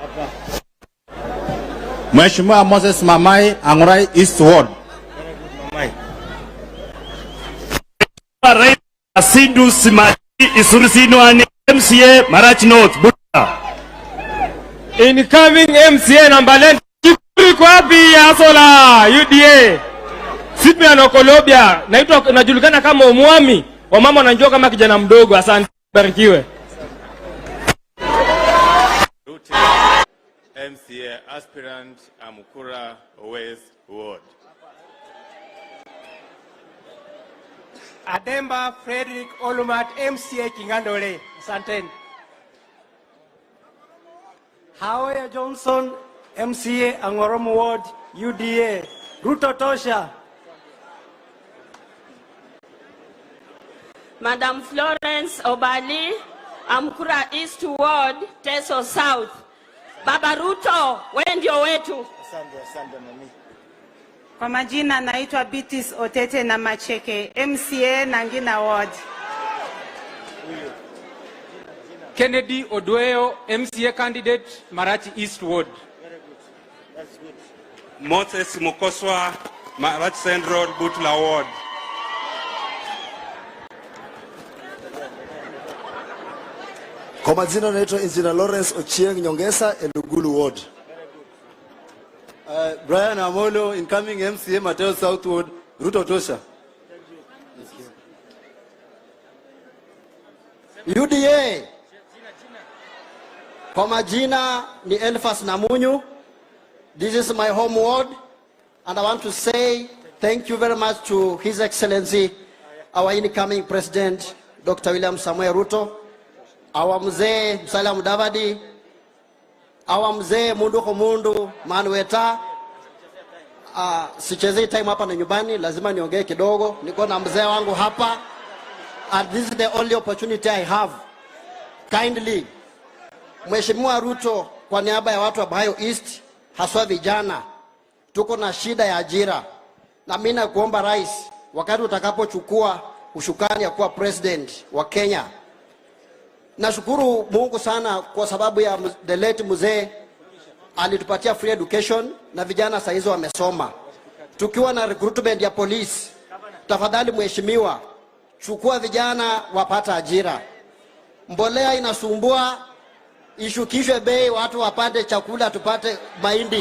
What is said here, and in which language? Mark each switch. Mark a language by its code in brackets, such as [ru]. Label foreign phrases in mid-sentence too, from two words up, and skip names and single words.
[sw] Mheshimiwa Moses Mamai, Angurai East Ward. Rais Asindu Simati Isurusinwani, MCA Marachi North, Busia. [en] Incoming MCA [sw] Nambaland, Kikuri kwa wapi Asola, UDA. Cyprian Okolobia, najulikana kama umwami wa mama wananjua kama kijana mdogo. Asante, barikiwe. [en] MCA aspirant Amukura West Ward. Ademba Frederick Olumat, MCA Kingandole. [sw] Asante. Hawaya Johnson, MCA Angoromo Ward, UDA. Ruto Tosha. [en] Madam Florence Obali, Amkura East Ward, Teso South. [sw] Baba Ruto, wewe ndio wetu. Asante mami. Kwa majina naitwa Bitis Otete na Macheke, MCA Nangina Ward. [en] Kennedy Odweo, MCA candidate, Marachi East Ward. Very good. That's good. Moses Mukoswa, Marachi Central, Butula Ward. [sw] Kwa majina naitwa Engineer Lawrence Ochieng Nyongesa, Elugulu Ward. [en] Brian Amolo, incoming MCA Mateo South Ward, [sw] Ruto Tosha. [en] UDA. [sw] Kwa majina ni Elfas Namunyu. [en] This is my home ward, and I want to say thank you very much to His Excellency, our incoming President, Dr. William Samoei Ruto, our mzee Musalia Mudavadi, our mzee Munduko Mundu Manueta. [sw] Sichezei time hapa na nyumbani, lazima niongee kidogo. Niko na mzee wangu hapa, [en] and this is the only opportunity I have. Kindly, [sw] Mheshimiwa Ruto, kwa niaba ya watu wa Bahayo East, haswa vijana, tuko na shida ya ajira. Na mimi nakuomba rais, wakati utakapochukua ushukani ya kuwa president wa Kenya, nashukuru Mungu sana kwa sababu ya [en] the late [sw] mzee alitupatia [en] free education [sw] na vijana sasa hizo wamesoma. Tukiwa na recruitment ya police, tafadhali mheshimiwa, chukua vijana wapata ajira. Mbolea inasumbua, ishukishwe bei, watu wapate chakula, tupate mahindi.